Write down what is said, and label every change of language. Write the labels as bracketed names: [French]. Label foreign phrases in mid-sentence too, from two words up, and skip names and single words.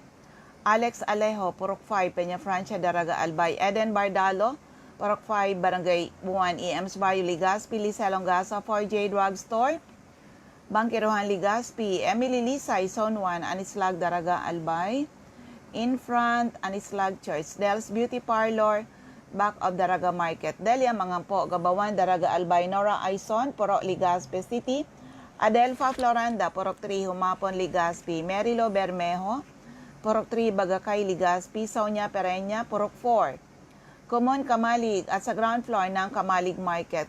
[English] Alex Alejo, Purok 5, Peña Francia, Daraga, Albay. Eden Bardalo, Purok 5, Barangay 1, EMS Barrio, Legazpi, Lisa Longasa, 4J Drugstore, Bangkirohan, Legazpi. Emily Lisay, Zone 1, Anislag, Daraga, Albay. In front, Anislag Church. Del's Beauty Parlor, back of Daraga Market. Delia Mangampo, Gabawan, Daraga, Albay. Nora Aison, Purok, Legazpi City. Adelfa Floranda, Purok 3, Humapon, Legazpi. Merilo Bermejo, Purok 3, Bagakay, Legazpi. Sonia Pereña, Purok 4. [Filipino] Common Kamalig at sa ground floor ng Kamalig Market.